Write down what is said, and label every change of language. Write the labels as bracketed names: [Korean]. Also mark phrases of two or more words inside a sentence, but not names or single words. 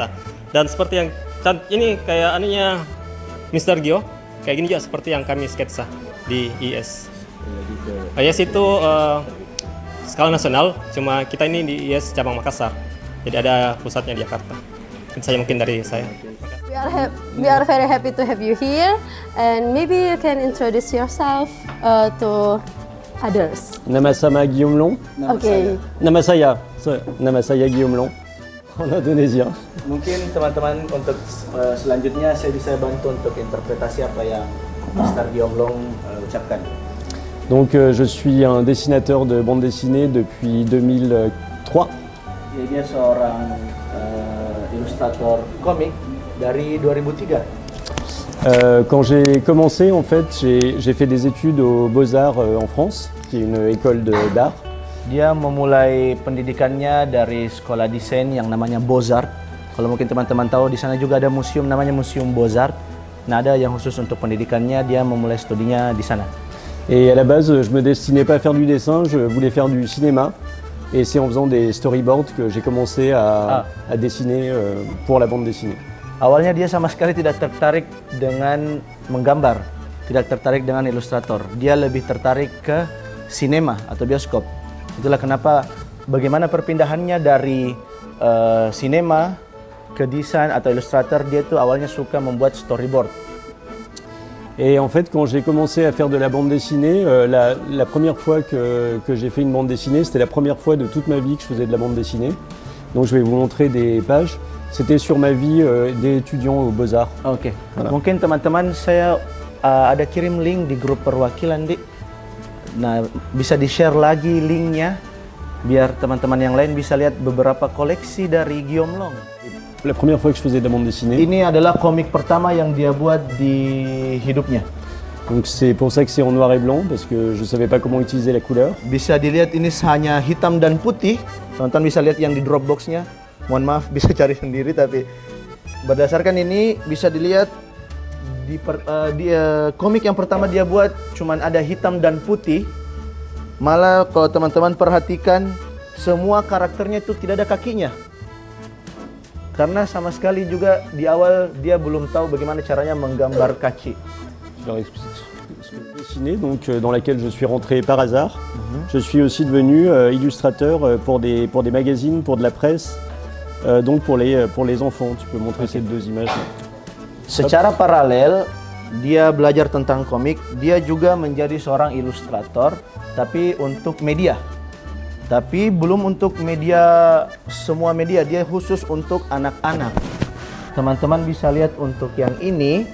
[Indonesian] Dan seperti yang ini kayak anunya Mr. Gio. Kayak gini juga seperti yang kami sketsa di IS. IS itu skala nasional, cuma kita ini di IS cabang Makassar. Jadi ada pusatnya di Jakarta. Itu saja mungkin dari saya. [English] We are very happy to have you here, and maybe you can introduce yourself to others. [Indonesian] Nama saya Guillaume Long. Okay. Nama saya Guillaume Long. Indonesia. Mungkin teman-teman untuk selanjutnya saya bisa bantu untuk interpretasi apa yang Mr. Guillaume Long ucapkan. [French] Donc je suis un dessinateur de bande dessinée depuis 2003. [Indonesian] Dia seorang ilustrator komik dari 2003. [French] Quand j'ai commencé, en fait, j'ai fait des études aux Beaux-Arts en France, qui est une école d'art. [Indonesian] Dia memulai pendidikannya dari sekolah desain yang namanya Beaux-Arts. Kalau mungkin teman-teman tahu, di sana juga ada museum namanya Museum Beaux-Arts. Nah, ada yang khusus untuk pendidikannya, dia memulai studinya di sana. [French] Et à la base, je me destinais pas à faire du dessin, je voulais faire du cinéma. Et c'est en faisant des storyboards que j'ai commencé à dessiner pour la bande dessinée. [Indonesian] Awalnya dia sama sekali tidak tertarik dengan menggambar, tidak tertarik dengan ilustrator. Dia lebih tertarik ke sinema atau bioskop. Itulah kenapa bagaimana perpindahannya dari sinema ke desain atau ilustrator. Dia tuh awalnya suka membuat storyboard. [French] Et en fait, quand j'ai commencé à faire de la bande dessinée, la première fois que j'ai fait une bande dessinée, c'était la première fois de toute ma vie que je faisais de la bande dessinée. Donc je vais vous montrer des pages. C'était sur ma vie d'étudiant aux Beaux-Arts. Oke. Voilà. [Indonesian] Mungkin teman-teman saya ada kirim link di grup perwakilan Nah, bisa di-share lagi linknya biar teman-teman yang lain bisa lihat beberapa koleksi dari Guillaume Long. [French] La première fois que je faisais de la bande dessinée. [Indonesian] Ini adalah komik pertama yang dia buat di hidupnya. Donc c'est pour ça que c'est en noir et blanc, parce que je savais pas comment utiliser la couleur. Bisa dilihat ini hanya hitam dan putih. Teman-teman bisa lihat yang di Dropbox-nya. Mohon maaf bisa cari sendiri, tapi berdasarkan ini bisa dilihat di komik yang pertama dia buat cuman ada hitam dan putih. Malah kalau teman-teman perhatikan semua karakternya itu tidak ada kakinya. Karena sama sekali juga di awal dia belum tahu bagaimana caranya menggambar kaki. [French] Je leur explique ce que je dessinais, donc dans laquelle je suis rentré par hasard. Je suis aussi devenu illustrateur pour des magazines, pour de la presse, donc pour les enfants. Tu peux montrer ces deux images. [Indonesian] Secara paralel, dia belajar tentang komik, dia juga menjadi seorang ilustrator, tapi untuk media. Tapi belum untuk media, semua media, dia khusus untuk anak-anak. Teman-teman bisa lihat untuk yang ini.